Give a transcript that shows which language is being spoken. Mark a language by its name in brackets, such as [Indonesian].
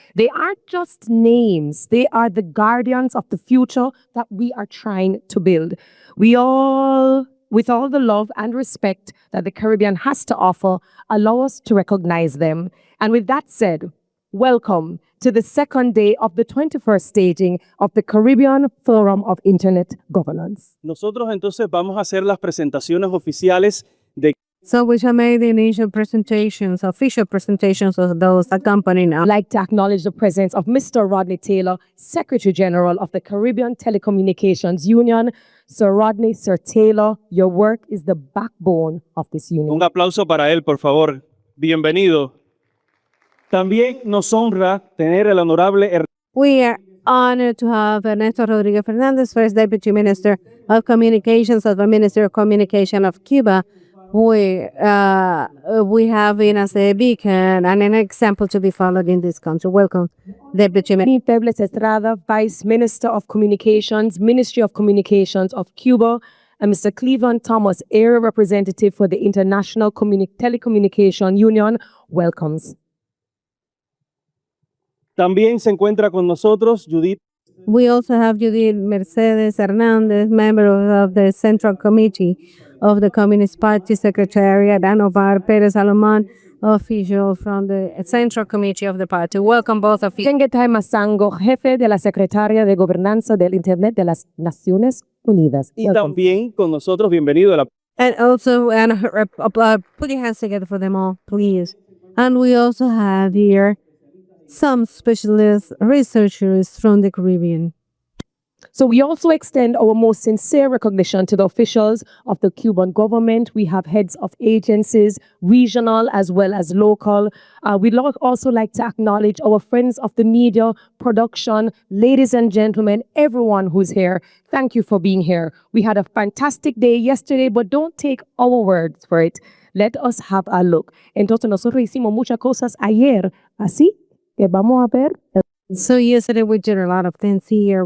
[English] They aren't just names, they are the guardians of the future that we are trying to build. With all the love and respect that the Caribbean has to offer, allow us to recognize them. And with that said, welcome to the second day of the 21st staging of the Caribbean Forum of Internet Governance. [Spanish] Nosotros entonces vamos a hacer las presentaciones oficiales de. [English] So we shall make the initial presentations, official presentations of those accompanying us. I'd like to acknowledge the presence of Mr. Rodney Taylor, Secretary General of the Caribbean Telecommunications Union. Sir Rodney, Sir Taylor, your work is the backbone of this union. [Spanish] Un aplauso para él, por favor. Bienvenido. También nos honra tener el honorable. [English] We are honored to have Ernesto Rodriguez Fernandez, First Deputy Minister of Communications of the Ministry of Communication of Cuba. We have him as a beacon and an example to be followed in this country. Welcome, Deputy Minister. Febles Estrada, Vice Minister of Communications, Ministry of Communications of Cuba, and Mr. Cleveland Thomas, Area Representative for the International Telecommunication Union, welcomes. [Spanish] También se encuentra con nosotros Judith. [English] We also have Judith Mercedes Hernandez, member of the Central Committee of the Communist Party Secretariat, and Ovar Perez Salomon, official from the Central Committee of the party. Welcome both of you. [Spanish] Chengetay Masango, jefe de la Secretaria de Gobernanza del Internet de las Naciones Unidas. Y también con nosotros, bienvenido a la. [English] And also, put your hands together for them all, please. And we also have here some specialist researchers from the Caribbean. So we also extend our most sincere recognition to the officials of the Cuban government. We have heads of agencies, regional as well as local. We'd also like to acknowledge our friends of the media, production, ladies and gentlemen, everyone who's here. Thank you for being here. We had a fantastic day yesterday, but don't take our words for it. Let us have a look. [Spanish] Entonces nosotros hicimos muchas cosas ayer, así que vamos a ver. [English] So yesterday we did a lot of things here.